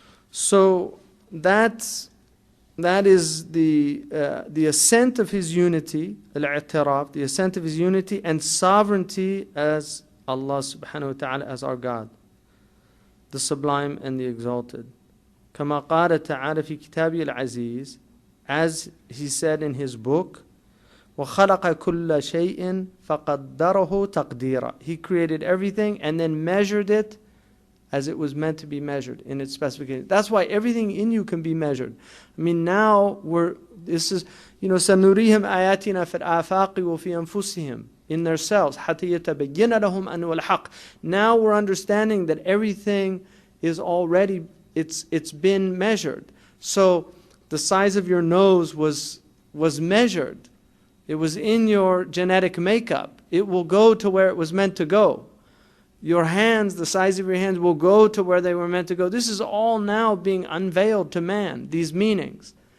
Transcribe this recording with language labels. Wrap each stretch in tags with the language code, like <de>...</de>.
<en>So that is the assent of His unity, al-i'tiraf, the assent of His unity and sovereignty as Allah subhanahu wa ta'ala, as our God, the sublime and the exalted.</en> <ar>كما قال تعالى في كتابه العزيز,</ar> <en>as He said in His book,</en> <ar>وَخَلَقَ كُلَّ شَيْءٍ فَقَدَّرَهُ تَقْدِيرًا.</ar> <en>He created everything and then measured it as it was meant to be measured in its specification. That's why everything in you can be measured. I mean, now this is,</en> <ar>سَنُرِيهِمْ آيَاتِنَا فِي الْآفَاقِ وَفِي أَنفُسِهِمْ,</ar> <en>in themselves,</en> <ar>حَتَّى يَتَبَيَّنَ لَهُمْ أَنَّهُ الْحَقُّ.</ar> <en>Now we're understanding that everything is already, it's been measured. So the size of your nose was measured. It was in your genetic makeup. It will go to where it was meant to go. Your hands, the size of your hands, will go to where they were meant to go. This is all now being unveiled to man, these meanings.</en>